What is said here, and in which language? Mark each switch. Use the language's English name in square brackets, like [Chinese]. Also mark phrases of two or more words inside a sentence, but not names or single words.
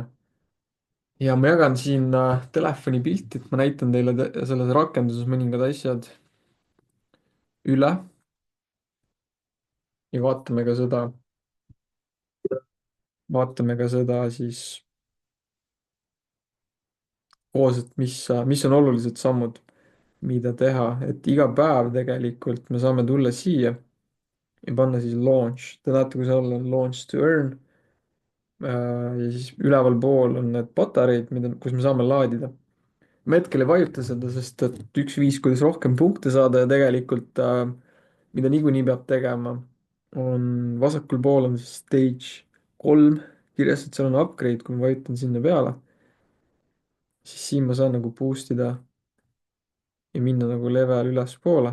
[Estonian] ja ma jagan siin telefoni pilti, et ma näitan teile selles rakenduses mõningad asjad üle ja vaatame ka seda siis koos, et mis on olulised sammud, mida teha, et iga päev tegelikult me saame tulla siia ja panna siis launch. Te näete, kui seal on [English] launch to earn [Estonian] ja siis ülevalpool on need patareid, kus me saame laadida. ma hetkel ei vajuta seda, sest et üks viis, kuidas rohkem punkte saada ja tegelikult mida niikuinii peab tegema, on vasakul pool on siis stage 3 kirjas, et seal on upgrade, kui ma vajutan sinna peale, siis siin ma saan nagu boost ida ja minna nagu level ülespoole.